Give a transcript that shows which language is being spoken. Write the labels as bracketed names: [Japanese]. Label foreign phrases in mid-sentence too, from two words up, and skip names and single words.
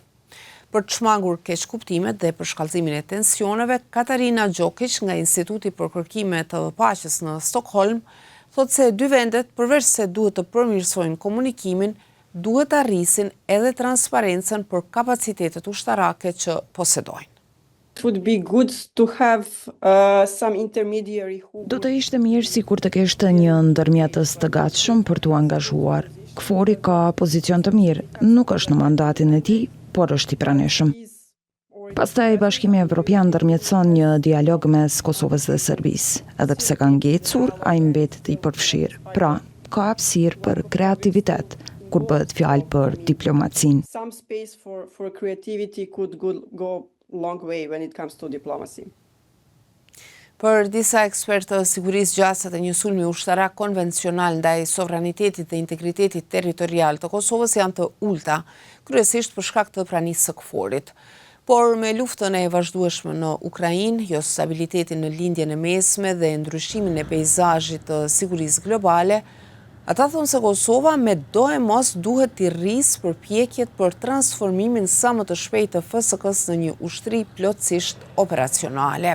[Albanian] Për të shmangur keqkuptimet dhe për shkallëzimin e tensioneve, Katarina Gjokic nga Instituti për Kërkime të Paqes në Stockholm thotë se dy vendet, përveç se duhet të përmirësojnë komunikimin, duhet të arrisin edhe transparencën për kapacitetet ushtarake që posedojnë. [English] Would be good to have some intermediary who... [Albanian] Do të ishte mirë si kur të kishte një ndërmjetës të gatshëm për t'u angazhuar. KFOR-i ka pozicion të mirë, nuk është në mandatin e tij, por është i pranishëm. Pastaj Bashkimi Evropian ndërmjetëson një dialog mes Kosovës dhe Serbisë, edhe pse ka ngecur, ai mbetet i përfshirë. Pra, ka hapësirë për kreativitet kur bëhet fjalë për diplomacinë. [English] Some space for creativity could go long way when it comes to diplomacy. [Albanian] Për disa ekspertë të sigurisë, gjasat e një sulmi ushtarak konvencional ndaj sovranitetit dhe integritetit territorial të Kosovës janë të ulta, kryesisht për shkak të pranisë së KFOR-it. Por me luftën e vazhdueshme në Ukrainë, jo stabilitetin në lindjen e mesme dhe ndryshimin e peizazhit të sigurisë globale, ata thonë se Kosova me do e mos duhet t'i rrisë përpjekjet për transformimin sa më të shpejtë të FSK-s në një ushtri plotësisht operacionale.